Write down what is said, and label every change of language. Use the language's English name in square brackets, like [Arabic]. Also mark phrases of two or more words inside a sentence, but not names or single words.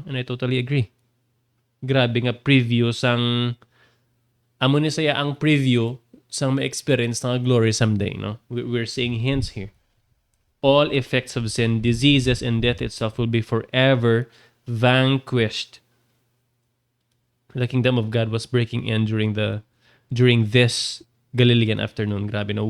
[English] And I totally agree. [Hiligaynon] Grabe nga preview sang amo ni saya ang preview sang ma-experience ng [English] glory someday, [Hiligaynon] no? [English] We're seeing hints here. All effects of sin, diseases, and death itself will be forever vanquished. The kingdom of God was breaking in during this Galilean afternoon. [Hiligaynon] Grabe, no?